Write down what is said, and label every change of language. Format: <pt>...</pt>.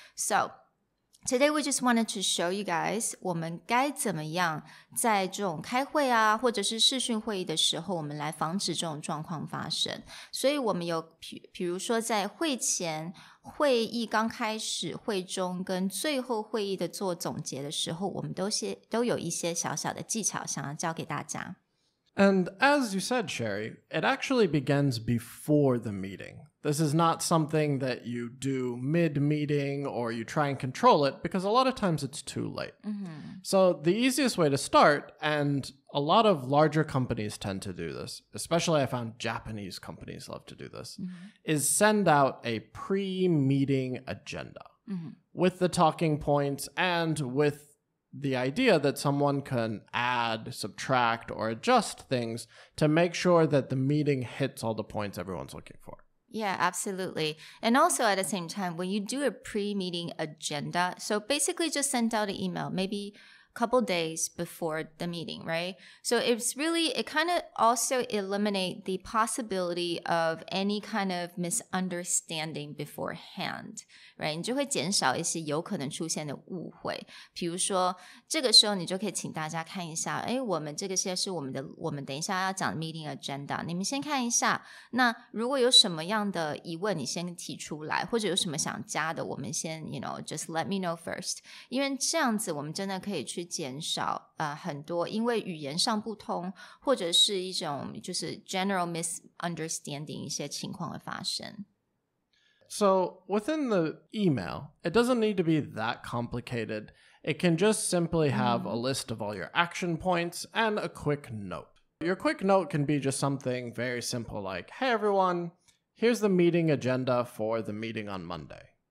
<en>So today we just wanted to show you guys</en> <zh>我们该怎么样在这种开会啊或者是视讯会议的时候我们来防止这种状况发生。所以我们有比如说在会前会议刚开始会中跟最后会议的做总结的时候，我们都有一些小小的技巧想要教给大家。</zh> <en>And as you said, Sherry, it actually begins before the meeting. This is not something that you do mid-meeting or you try and control it because a lot of times it's too late. So the easiest way to start, and a lot of larger companies tend to do this, especially I found Japanese companies love to do this, is send out a pre-meeting agenda with the talking points and with the idea that someone can add, subtract, or adjust things to make sure that the meeting hits all the points everyone's looking for. Yeah, absolutely. And also at the same time, when you do a pre-meeting agenda, so basically just send out an email, maybe a couple days before the meeting, right? So it kind of also eliminate the possibility of any kind of misunderstanding beforehand, right?</en> <zh>你就会减少一些有可能出现的误会。比如说这个时候你就可以请大家看一下，我们这个是我们等一下要讲的 meeting agenda， 你们先看一下，那如果有什么样的疑问你先提出来，或者有什么想加的我们先</zh> <en>just let me know first，</en> <zh>因为这样子我们真的可以去减少很多因为语言上不通或者是一种就是</zh> <en>general misunderstanding</en> <zh>一些情况会发生。</zh> <en>So within the email, it doesn't need to be that complicated. It can just simply have a list of all your action points and a quick note. Your quick note can be just something very simple like, hey everyone, here's the meeting agenda for the meeting on Monday.</en>